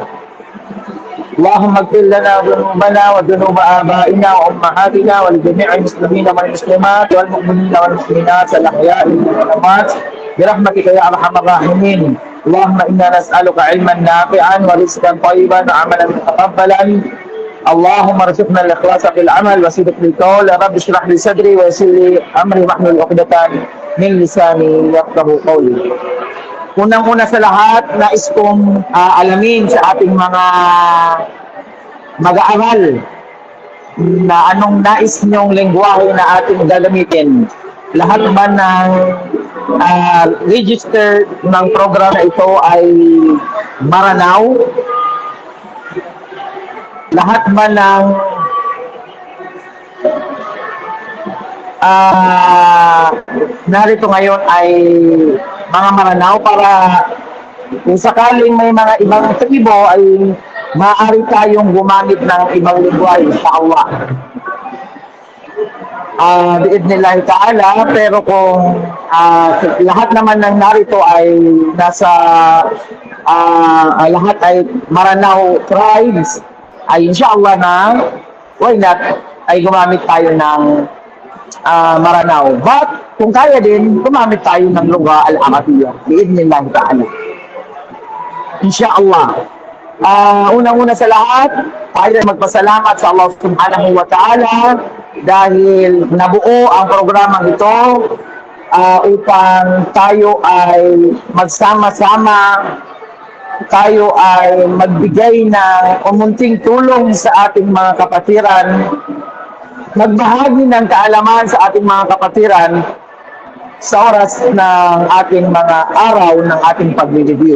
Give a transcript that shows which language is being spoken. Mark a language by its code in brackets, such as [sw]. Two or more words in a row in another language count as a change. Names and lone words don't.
[ar] اللهم اغفر لنا ذنوبنا وذنوب آبائنا وأمهاتنا ولجميع المسلمين والمسلمات والمؤمنين والمؤمنات الأحياء والأموات برحمتك يا أرحم الراحمين. اللهم إنا نسألك علما نافعا ورزقا طيبا وعملا متقبلا. اللهم ارزقنا الإخلاص في العمل وصدق القول. رب اشرح لي صدري ويسر لي أمري واحلل عقدة من لساني يفقهوا قولي. [tl] Unang-una sa lahat, nais kong alamin sa ating mga mag-aaral na anong nais niyong lengguwahe na ating gagamitin. Lahat ba ng register ng program na ito ay Maranao? Lahat ba ng narito ngayon ay mga Maranao, para kung sakaling may mga ibang tribo ay maaari tayong gumamit ng ibang lingwahe sa Allah. [ar] بإذن الله تعالى, [tl] pero kung lahat naman ng narito ay nasa lahat ay Maranao tribes, ay inshallah na [en] why not [tl] ay gumamit tayo ng Maranao. But kung kaya din, gumamit tayo ng [ar] اللغة العربية. بإذن الله تعالى. Insyaallah. [tl] Unang-una sa lahat, tayo ay magpasalamat sa Allah [ar] سبحانه وتعالى [tl] dahil nabuo ang programang ito upang tayo ay magsama-sama, tayo ay magbigay ng umunting tulong sa ating mga kapatiran, magbahagi ng kaalaman sa ating mga kapatiran sa oras ng ating mga araw ng ating pag-review.